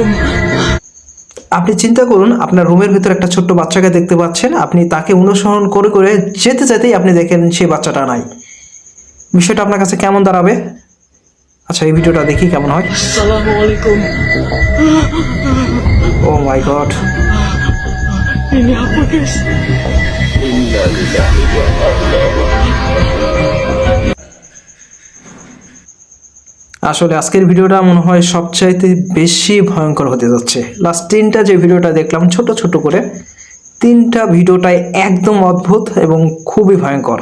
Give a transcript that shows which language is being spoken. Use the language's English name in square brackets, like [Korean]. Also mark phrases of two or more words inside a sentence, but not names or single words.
[Bangla] আপনি চিন্তা করুন, আপনার রুমের ভিতরে একটা ছোট্ট বাচ্চাকে দেখতে পাচ্ছেন, আপনি তাকে অনুসরণ করে করে যেতে যেতেই আপনি দেখেন সেই বাচ্চাটা নাই। বিষয়টা আপনার কাছে কেমন দাঁড়াবে? আচ্ছা, এই ভিডিওটা দেখি কেমন হয়। [Arabic] السلام عليكم. [English] Oh my god! [Indonesian] Ini apa guys? [Bangla] আসলে আজকের ভিডিওটা মনে হয় সবচাইতে বেশি ভয়ঙ্কর হতে যাচ্ছে। লাস্ট তিনটা যে ভিডিওটা দেখলাম ছোট ছোট করে, তিনটা ভিডিওটাই একদম অদ্ভুত এবং খুবই ভয়ঙ্কর।